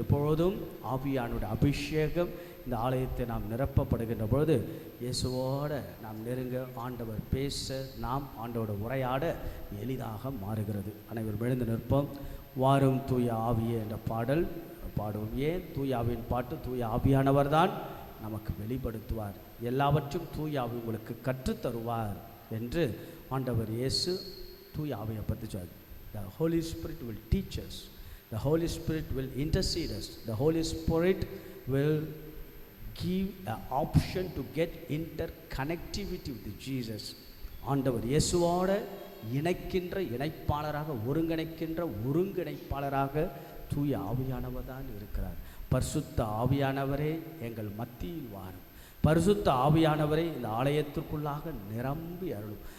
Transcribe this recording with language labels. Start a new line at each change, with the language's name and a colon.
Tamil: எப்பொழுதும் ஆவியானுடைய அபிஷேகம் இந்த ஆலயத்தை நாம் நிரப்பப்படுகின்ற பொழுது இயேசுவோடு நாம் நெருங்க, ஆண்டவர் பேச, நாம் ஆண்டவரோட உரையாட எளிதாக மாறுகிறது. அனைவரும் எழுந்து நிற்போம். வாரும் தூய ஆவியே என்ற பாடல் பாடுவோம். ஏன் தூய ஆவியின் பாட்டு? தூய ஆவியானவர் தான் நமக்கு வெளிப்படுத்துவார், எல்லாவற்றும் தூய ஆவி உங்களுக்கு கற்றுத்தருவார் என்று ஆண்டவர் இயேசு தூய ஆவியை பற்றி சொல்றார்.
English: The Holy Spirit will teach us. The Holy Spirit will intercede us. The Holy Spirit will give an option to get interconnectivity with Jesus.
Tamil: ஆண்டவர் இயேசுவோட இணைக்கின்ற இணைப்பாளராக, ஒருங்கிணைக்கின்ற ஒருங்கிணைப்பாளராக தூய ஆவியானவர் தான் இருக்கிறார். பரிசுத்த ஆவியானவரே எங்கள் மத்தியில் வாரும். பரிசுத்த ஆவியானவரே இந்த ஆலயத்திற்குள்ளாக நிரம்பி அருளும்.